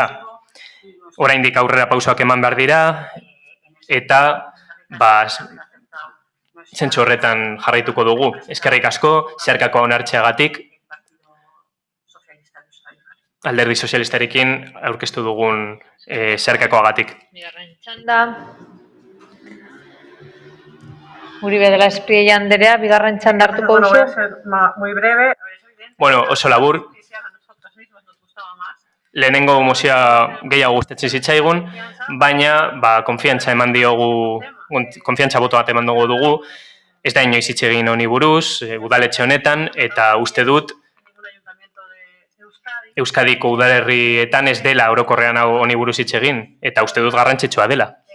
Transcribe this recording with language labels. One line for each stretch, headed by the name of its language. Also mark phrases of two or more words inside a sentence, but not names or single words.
Basque: Oraindik aurrera pausoak eman behar dira, eta zentzu horretan jarraituko dugu. Eskerrik asko, zeharkako onartzeagatik, Alderdi Sozialistarekin aurkeztu dugun zeharkakoagatik. Uribe de la Espriella Anderea, bigarren txanda hartuko duzu.
Spanish: Bueno, voy a ser muy breve.
Basque: Bueno, oso labur. Lehenengo mozioa gehiago gustatzen zitzaigun, baina konfiantza eman diogu, konfiantza boto bat eman dugu, ez da inoiz hitz egin honi buruz, udaletxe honetan, eta uste dut Euskadiko udalerrietan ez dela orokorrean honi buruz hitz egin, eta uste dut garrantzitsua dela.